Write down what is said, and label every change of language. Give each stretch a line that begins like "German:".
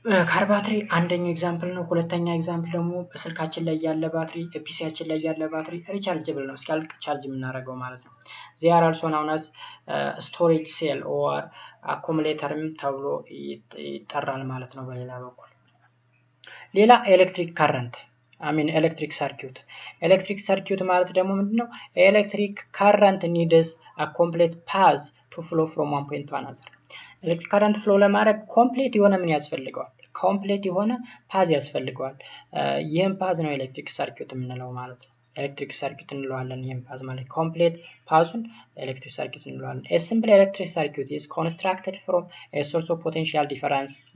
Amharic: ካር ባትሪ አንደኛው ኤግዛምፕል ነው። ሁለተኛ ኤግዛምፕል ደግሞ በስልካችን ላይ ያለ ባትሪ ፒሲያችን ላይ ያለ ባትሪ ሪቻርጀብል ነው እስኪያልቅ ቻርጅ የምናደርገው ማለት ነው።
English: they are also known as storage cell or accumulatorም
Amharic: ተብሎ ይጠራል ማለት ነው በሌላ በኩል። ሌላ ኤሌክትሪክ ከረንት ኤሌክትሪክ ሰርኪዩት ማለት ደግሞ ምንድነው?
English: ኤሌክትሪክ ከረንት needs a complete path to flow from one point to another
Amharic: ኤሌክትሪክ ከረንት ፍሎ ለማድረግ ኮምፕሊት የሆነ ምን ያስፈልገዋል? ኮምፕሊት የሆነ ፓዝ ያስፈልገዋል። ይህም ፓዝ ነው ኤሌክትሪክ ሰርኪዩት የምንለው ማለት ነው። ኤሌክትሪክ ሰርኪዩት እንለዋለን። ይህም ፓዝ ማለት ኮምፕሊት ፓዙን ኤሌክትሪክ ሰርኪዩት እንለዋለን።
English: a simple electric circuit is constructed from a source of potential difference.